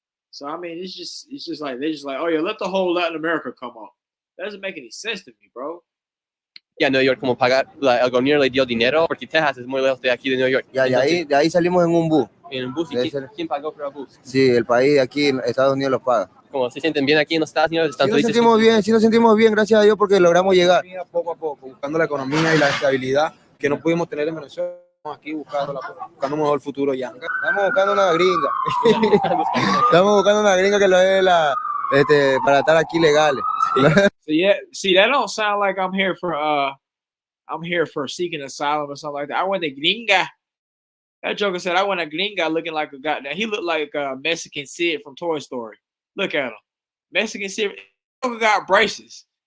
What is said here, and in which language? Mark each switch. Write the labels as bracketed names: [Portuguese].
[English] So I mean, it's just like they're just like, oh yeah, let the whole Latin America come up. That doesn't make any sense to me, bro. [Spanish] Ya Nueva York, como pagar, el gobierno le dio dinero porque Texas es muy lejos de aquí de Nueva York. Ya, de ahí salimos en un bus. En un bus. ¿Y quién pagó por el bus? Sí, el país de aquí, Estados Unidos los paga. ¿Cómo se sienten bien aquí en los Estados Unidos? Sí nos sentimos bien, gracias a Dios, porque logramos llegar. Poco a poco, buscando la economía y la estabilidad que no pudimos tener en Venezuela. Aquí buscando un mejor futuro ya. Estamos buscando una gringa. Estamos buscando una gringa que lo dé para estar aquí legales. [English] So yeah, see, that don't sound like I'm here for seeking asylum or something like that. I want a gringa. That joker said I want a gringa looking like a goddamn. He looked like Mexican Sid from Toy Story. Look at him, Mexican Sid. Joker got braces.